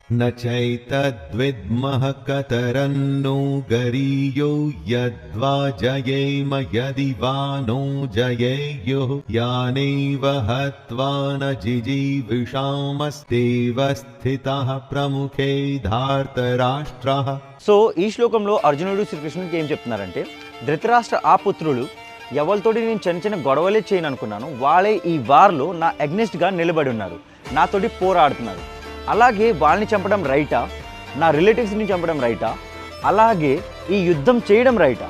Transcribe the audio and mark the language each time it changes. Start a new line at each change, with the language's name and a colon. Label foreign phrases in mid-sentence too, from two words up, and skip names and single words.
Sanskrit: न चैतद्विद्मः कतरन्नो गरीयो यद्वा जयेम यदि वा नो जयेयुः यानेव हत्वा न जिजीविषामस्तेव स्थितः प्रमुखे धार्तराष्ट्रः.
Telugu: సో ఈ శ్లోకంలో అర్జునుడు శ్రీకృష్ణుడికి ఏం చెప్తున్నారంటే, ధృతరాష్ట్ర ఆ పుత్రులు ఎవరితోటి నేను చిన్న చిన్న గొడవలే చేయను అనుకున్నాను, వాళ్ళే ఈ వార్లో నా అగ్నెస్ట్గా నిలబడి ఉన్నారు, నాతోటి పోరాడుతున్నారు. అలాగే వాళ్ళని చంపడం రైటా, నా రిలేటివ్స్ని చంపడం రైటా, అలాగే ఈ యుద్ధం చేయడం రైటా?